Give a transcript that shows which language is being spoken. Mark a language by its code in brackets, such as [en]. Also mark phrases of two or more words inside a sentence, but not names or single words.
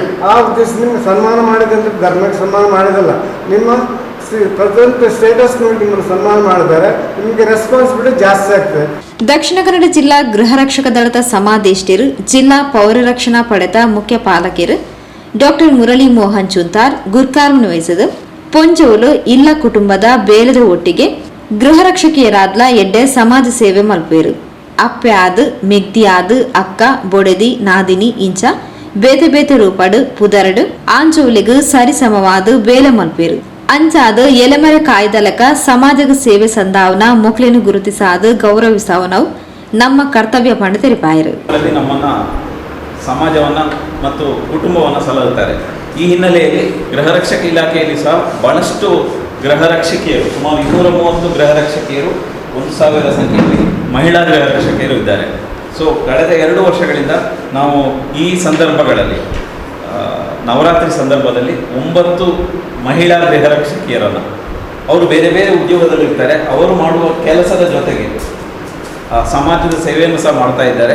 [kn] ಆ ಉದ್ದೇಶದಿಂದ ಸನ್ಮಾನ ಮಾಡಿದಂದ್ರೆ ಧರ್ಮಕ್ಕೆ ಸನ್ಮಾನ ಮಾಡಿದಲ್ಲ, ನಿಮ್ಮ ಪ್ರೆಸೆಂಟ್ ಸ್ಟೇಟಸ್ ನೋಡಿ ನಿಮ್ಮನ್ನು ಸನ್ಮಾನ ಮಾಡಿದ್ದಾರೆ. ನಿಮಗೆ ರೆಸ್ಪಾನ್ಸಿಬಿಲಿಟಿ ಜಾಸ್ತಿ ಆಗ್ತದೆ. [tcy] ದಕ್ಷಿಣ ಕನ್ನಡ ಜಿಲ್ಲಾ ಗೃಹ ರಕ್ಷಕ ದಳದ ಸಮಾದೇಷ್ಟರು, ಜಿಲ್ಲಾ ಪೌರ ರಕ್ಷಣಾ ಪಡೆದ ಮುಖ್ಯ ಪಾಲಕರು ಡಾಕ್ಟರ್ ಮುರಳಿ ಮೋಹನ್ ಚುಂತಾರ್ ಗುರ್ಕಾರ್ನ ವಹಿಸಿದ ಪೊಂಜೋಲು ಇಲ್ಲ ಕುಟುಂಬದ ಬೇಲದ ಒಟ್ಟಿಗೆ ಗೃಹ ರಕ್ಷಕಿಯರಾದ್ಲ ಎಡ್ಡೆ ಸಮಾಜ ಸೇವೆ ಮಲ್ಪೇರು. ಅಪ್ಪೆ ಆದು ಮೆಗ್ದಿ ಆದು ಅಕ್ಕ ಬೊಡೆದಿ ನಾದಿನಿ ಇಂಚ ಬೇತೆ ಬೇತೆ ರೂಪಡು ಪುದರಡು ಆಂಜೋಲಿಗು ಸರಿಸಮವಾದು ಬೇಲೆ ಮಲ್ಪೇರು. ಅಂಚಾದು ಎಲೆಮರೆ ಕಾಯ್ದಲಕ ಸಮಾಜಗ ಸೇವೆ ಸಂದಾವನ ಮೊಕ್ಲೇನು ಗುರುತಿಸಾದು ಗೌರವಿಸಾವನವು ನಮ್ಮ ಕರ್ತವ್ಯ ಪಂಡ ತೆರಿಪಾಯರು. [kn] ನಮ್ಮನ್ನ ಸಮಾಜವನ್ನ ಮತ್ತು ಕುಟುಂಬವನ್ನು ಸಲಹುತ್ತಾರೆ. ಈ ಹಿನ್ನೆಲೆಯಲ್ಲಿ ಗೃಹ ರಕ್ಷಕ ಇಲಾಖೆಯಲ್ಲಿ ಸಹ ಬಹಳಷ್ಟು ಗೃಹ ರಕ್ಷಕಿಯರು, ಸುಮಾರು 230 ಗೃಹ ರಕ್ಷಕಿಯರು, 1000 ಸಂಖ್ಯೆಯಲ್ಲಿ ಮಹಿಳಾ ಗೃಹ ರಕ್ಷಕಿಯರು ಇದ್ದಾರೆ. ಸೊ ಕಳೆದ 2 ವರ್ಷಗಳಿಂದ ನಾವು ಈ ಸಂದರ್ಭಗಳಲ್ಲಿ ನವರಾತ್ರಿ ಸಂದರ್ಭದಲ್ಲಿ 9 ಮಹಿಳಾ ಗೃಹ ರಕ್ಷಕಿಯರನ್ನು, ಅವರು ಬೇರೆ ಬೇರೆ ಉದ್ಯೋಗದಲ್ಲಿರ್ತಾರೆ, ಅವರು ಮಾಡುವ ಕೆಲಸದ ಜೊತೆಗೆ ಸಮಾಜದ ಸೇವೆಯನ್ನು ಸಹ ಮಾಡ್ತಾ ಇದ್ದಾರೆ.